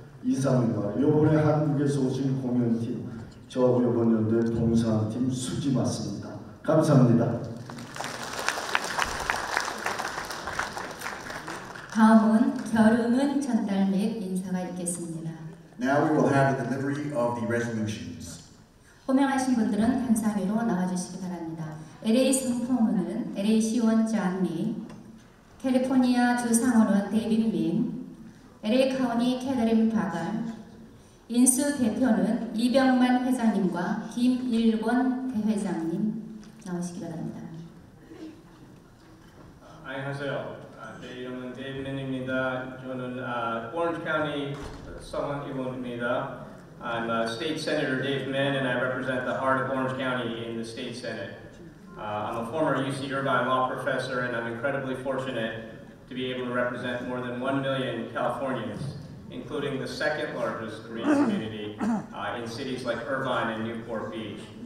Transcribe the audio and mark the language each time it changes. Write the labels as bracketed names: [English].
[Korean] 2-3일 만에 이번에 한국에서 오신 공연팀, 저하고 이번 연도에 봉사한 팀 수지 맞습니다. 감사합니다. 다음은 결의문 전달 및 인사가 있겠습니다. [English] Now we will have the delivery of the resolutions. [Korean] 호명하신 분들은 단상 위로 나와주시기 바랍니다. LA 상포문은 LA 시의원 존 리, 캘리포니아 주 상원은 데이빗 민, LA 카운티 캐더린 바갈, 인수 대표는 이병만 회장님과 김일권 대회장님 나오시기 바랍니다. 안녕하세요. 제 이름은 데이빗 민입니다. 저는 Orange County 상원 의원입니다. [English] I'm State Senator Dave Min, and I represent the heart of Orange County in the State Senate. I'm a former UC Irvine law professor, and I'm incredibly fortunate to be able to represent more than 1 million Californians, including the second largest Korean community in cities like Irvine and Newport Beach.